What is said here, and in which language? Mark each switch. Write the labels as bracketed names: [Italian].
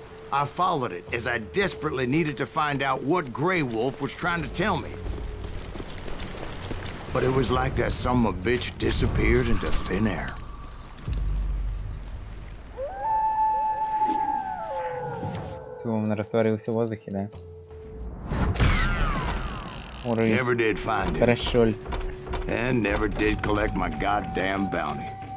[English] I followed it as I desperately needed to find out what Grey Wolf was trying to tell me. But it was like that son of a bitch disappeared into thin air. [Russian] Все, он растворился в воздухе, да? Ура, [English] Never did find him, [Russian] хорошо. [English] and never did collect my goddamn bounty.